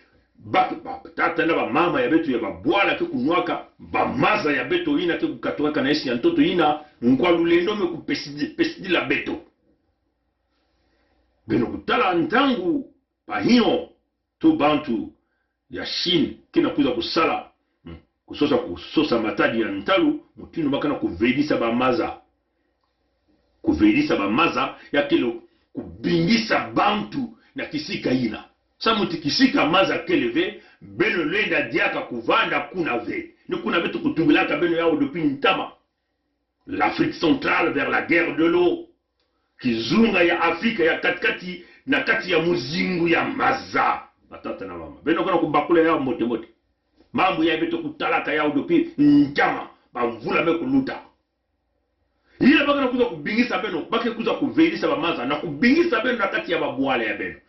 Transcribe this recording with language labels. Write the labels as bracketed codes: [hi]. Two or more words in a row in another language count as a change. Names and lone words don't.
[ktu] tata na mama ya betu ya babwala ke kunwaka bamaza ya beto ina ke kukatoka na isi ya ntoto ina nkwalulendo me kupesidi la beto beno kutala ntangu pahino to bantu ya Chine kina kuza kusala kusosa matadi ya ntalu mutino bakana kuvedisa bamaza ya kilo kubingisa bantu na kisika ina. Samuti kisika maza keleve, beno lenda diaka kuvanda kuna ve. Ni kuna vetu kutumbilaka beno yao depuis ntama. [fr] L'Afrique centrale vers la guerre de l'eau. [ktu] Kizunga ya Afrika ya katikati na kati ya muzingu ya maza. Batata na mama. Beno kuna kubakula yao mote. Mambu ya beto kutalaka yao depuis ntama. Bamvula me kuluta. Hila baka na kuza kubingisa beno, baka kuza kuvelisa bamaza, na kubingisa beno na kati ya babuala ya beno.